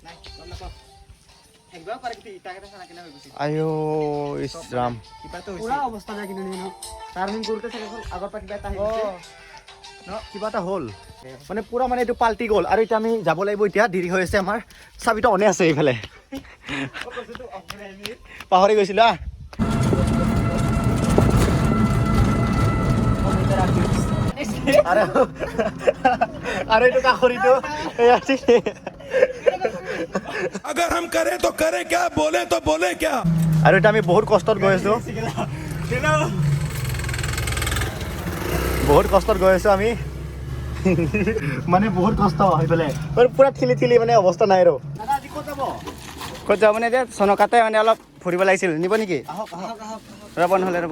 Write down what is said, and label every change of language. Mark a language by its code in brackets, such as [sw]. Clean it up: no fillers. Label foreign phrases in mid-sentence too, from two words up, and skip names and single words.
[as] আইঅ ইছৰাম কিবা এটা হ'ল মানে পুৰা মানে এইটো পাল্টি গ'ল আৰু এতিয়া আমি যাব লাগিব এতিয়া দেৰি হৈ আছে আমাৰ চাবিটো অনে আছে এইফালে পাহৰি গৈছিলো আৰু এইটো কাষৰিটো [hi] अगर हम करें तो करें क्या बोले तो बोले क्या [as] আৰু এটা আমি বহুত কষ্টত গৈ আছোঁ আমি মানে বহুত কষ্ট হৈ পেলাই পুৰা ঠিলি মানে অৱস্থা নাই আৰু ক'ত যাব মানে এতিয়া চনকাতে মানে অলপ ফুৰিব লাগিছিল নিব নেকি ৰ'ব নহ'লে ৰ'ব